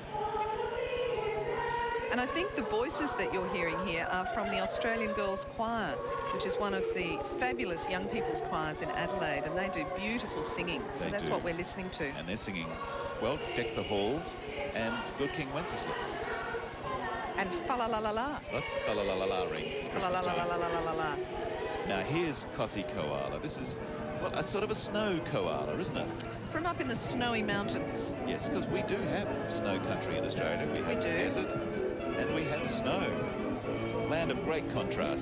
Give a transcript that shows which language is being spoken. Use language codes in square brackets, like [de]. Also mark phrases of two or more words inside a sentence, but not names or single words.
[en] And I think the voices that you're hearing here are from the Australian Girls Choir, which is one of the fabulous young people's choirs in Adelaide, and they do beautiful singing. So They that's do. what we're listening to. And they're singing, well, Deck the Halls and Good King Wenceslas. And fa-la-la-la-la. That's fa-la-la-la-la-ring. Christmas time. La-la-la-la-la-la-la-la. Now here's Cossie Koala. This is, well, a sort of a snow koala, isn't it? From up in the snowy mountains. Yes, because we do have snow country in Australia. We have do. desert and we have snow. Land of great contrast.